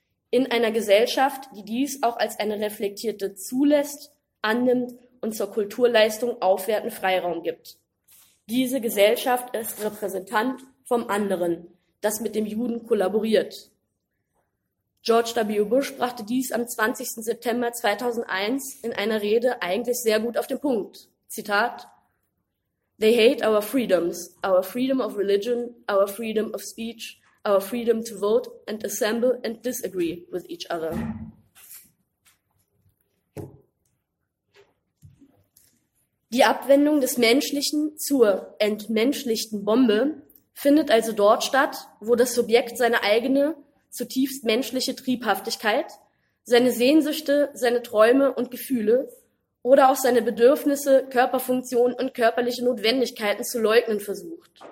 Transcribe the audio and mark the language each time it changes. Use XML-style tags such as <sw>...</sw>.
<de>In einer Gesellschaft, die dies auch als eine reflektierte zulässt, annimmt und zur Kulturleistung aufwerten Freiraum gibt. Diese Gesellschaft ist Repräsentant vom anderen, das mit dem Juden kollaboriert. George W. Bush brachte dies am 20. September 2001 in einer Rede eigentlich sehr gut auf den Punkt.</de> <en>Zitat: They hate our freedoms, our freedom of religion, our freedom of speech, our freedom to vote and assemble and disagree with each other.</en> <de>Die Abwendung des Menschlichen zur entmenschlichten Bombe findet also dort statt, wo das Subjekt seine eigene, zutiefst menschliche Triebhaftigkeit, seine Sehnsüchte, seine Träume und Gefühle oder auch seine Bedürfnisse, Körperfunktionen und körperliche Notwendigkeiten zu leugnen versucht.</de>